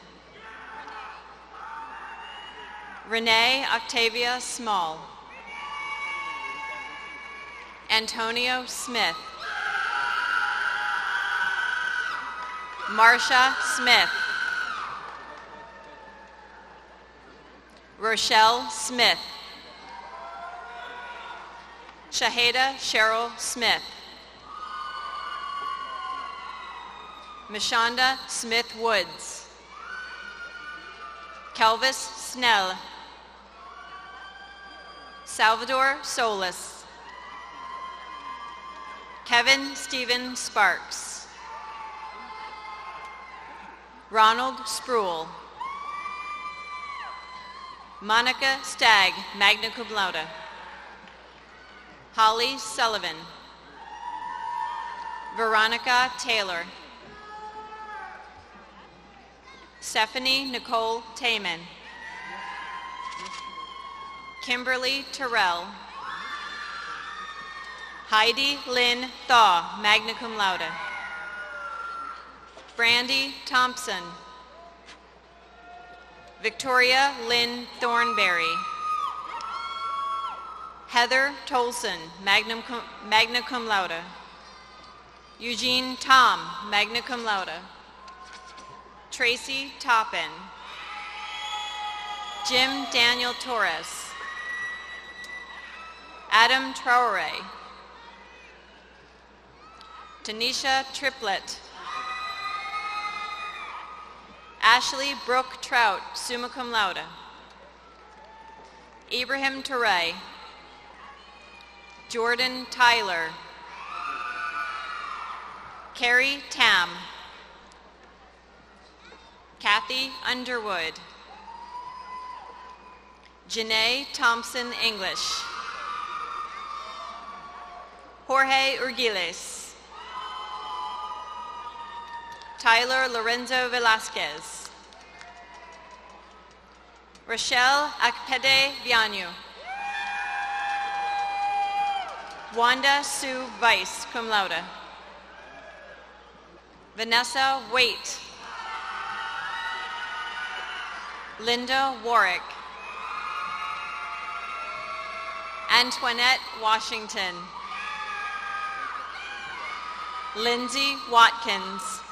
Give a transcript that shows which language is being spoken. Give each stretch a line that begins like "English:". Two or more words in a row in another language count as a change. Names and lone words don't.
English: Renee Octavia Small. Antonio Smith. Marsha Smith. Rochelle Smith. Shaheda Cheryl Smith. Mashonda Smith Woods. Kelvis Snell. Salvador Solis. Kevin Stephen Sparks. Ronald Spruill. Monica Stagg,
Latin: magna cum laude.
English: Holly Sullivan. Veronica Taylor. Stephanie Nicole Taman. Kimberly Terrell. Heidi Lynn Thaw,
Latin: magna cum laude.
English: Brandy Thompson. Victoria Lynn Thornberry. Heather Tolson,
Latin: magna cum laude.
English: Eugene Tom,
Latin: magna cum laude.
English: Tracy Toppin. Jim Daniel Torres. Adam Traore. Tanisha Triplett. Ashley Brooke Trout,
Latin: summa cum laude.
English: Ibrahim Touray. Jordan Tyler. Carrie Tam. Kathy Underwood. Janae Thompson English. Jorge Urgiles. Tyler Lorenzo Velasquez. Rochelle Akpede Vianu. Wanda Sue Weiss,
Latin: cum laude.
English: Vanessa Waite. Linda Warwick. Antoinette Washington. Lindsay Watkins.